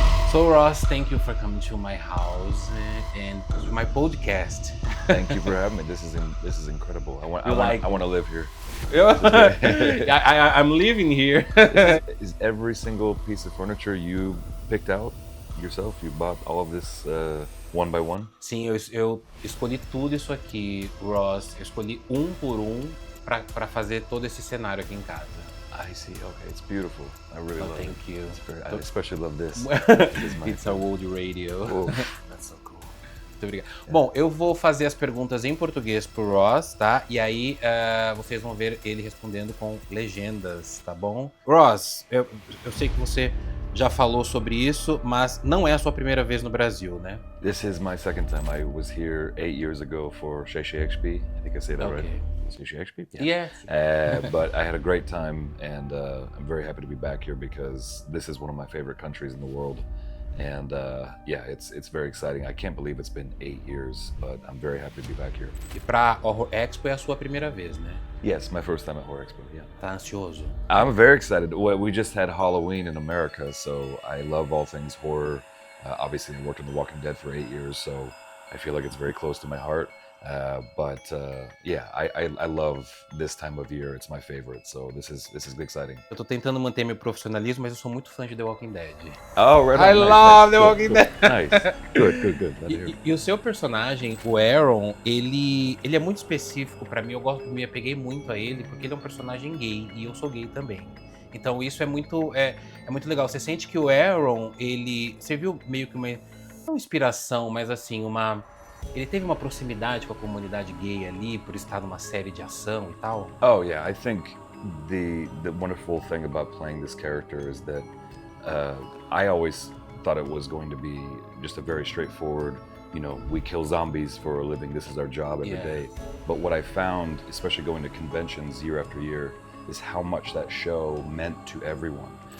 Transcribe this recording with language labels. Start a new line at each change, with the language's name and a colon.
English: So Ross, thank you for coming to my house and to my podcast. Thank you for having me. This is incredible. I want to live here. I'm living here. Is every single piece of furniture you picked out yourself? You bought all of this one by one?
Portuguese: Sim, eu escolhi tudo isso aqui, Ross. Eu escolhi um por um para fazer todo esse cenário aqui em casa.
English: I see. Okay, it's beautiful. I really love it. Thank you. I especially love this. It's a old radio. Oh, that's so cool.
Portuguese: Muito obrigado. Bom, eu vou fazer as perguntas em português pro Ross, tá? E aí vocês vão ver ele respondendo com legendas, tá bom? Ross, eu sei que você já falou sobre isso, mas não é a sua primeira vez no Brasil, né?
English: This is my second time. I was here 8 years ago for Expo. I think I say that right. Expo? Yeah. But I had a great time, and I'm very happy to be back here because this is one of my favorite countries in the world. And yeah, it's very exciting. I can't believe it's been 8 years, but I'm very happy to be back here.
Portuguese: E pra Horror Expo é a sua primeira vez, né?
English: Yes, my first time at Horror Expo, yeah.
Portuguese: Tá ansioso?
English: I'm very excited. We just had Halloween in America, so I love all things horror. Obviously, I worked on The Walking Dead for 8 years, so I feel like it's very close to my heart. But yeah, I love this time of year. It's my favorite, so this is exciting.
Portuguese: Eu tô tentando manter meu profissionalismo, mas eu sou muito fã de The Walking Dead.
English: Oh, right on. I love The Walking Dead. Nice. Good.
Portuguese: E o seu personagem, o Aaron, ele é muito específico pra mim. Eu me apeguei muito a ele porque ele é um personagem gay e eu sou gay também. Então isso é muito legal. Você sente que o Aaron, ele serviu meio que uma não inspiração, mas assim ele teve uma proximidade com a comunidade gay ali por estar numa série de ação e tal?
English: Oh yeah, I think the wonderful thing about playing this character is that I always thought it was going to be just a very straightforward, we kill zombies for a living, this is our job every day. But what I found, especially going to conventions year after year, is how much that show meant to everyone.